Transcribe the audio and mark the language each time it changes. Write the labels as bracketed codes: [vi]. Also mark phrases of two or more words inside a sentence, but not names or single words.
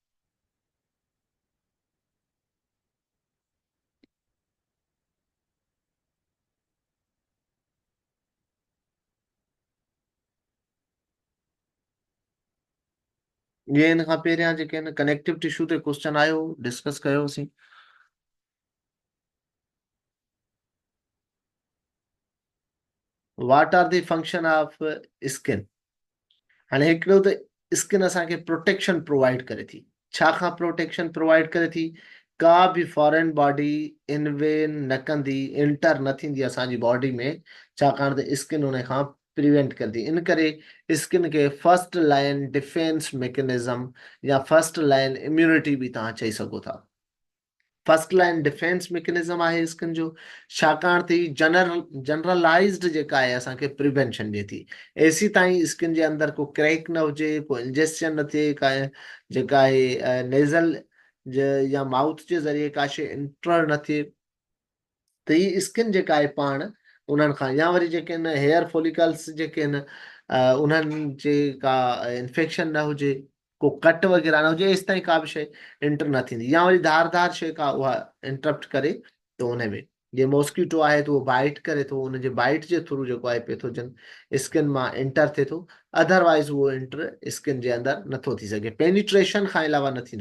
[sd] ये हिन खां पहिरियां जेके आहिनि कनेक्टिव टिश्यू ते क्वेश्चन आयो डिस्कस कयोसीं। [en] What are the function of skin? [sd] हाणे हिकिड़ो त स्किन असांखे [en] protection provide [sd] करे थी। छा खां [en] protection provide [sd] करे थी? का बि [en] foreign body [sd] इनवेन न कंदी, इंटर न थींदी असांजी बॉडी में, छाकाणि त स्किन हुन खां प्रिवेंट कंदी। इन करे स्किन खे [en] first line defense mechanism [sd] या [en] first line immunity [sd] बि तव्हां चई सघो था। [en] first line defense mechanism [sd] आहे स्किन जो, छाकाणि थी जनरलाइज्ड जेका आहे असांखे प्रिवेंशन ॾिए थी। एसी ताईं स्किन जे अंदरि को क्रैक न हुजे, को इंजेक्शन न थिए, का जेका आहे नेज़ल या माउथ जे ज़रिए का शइ इंटर न थिए, त ही स्किन जेका आहे पाण उन्हनि खां या वरी जेके आहिनि [en] hair follicles [sd] जेके आहिनि उन्हनि जे का इंफेक्शन न हुजे, को कट वग़ैरह न हुजे, एसि ताईं का बि शइ इंटर न थींदी, या वरी धारदार शइ का उहा इंटरप्ट करे त उन में जे मॉस्किटो आहे त उहो बाइट करे थो, उनजे बाइट जे थ्रू जेको आहे पैथोजन स्किन मां एंटर थिए थो, अदरवाइज़ उहो एंटर स्किन जे अंदरि नथो थी सघे, पेनिट्रेशन खां अलावा न थींदो।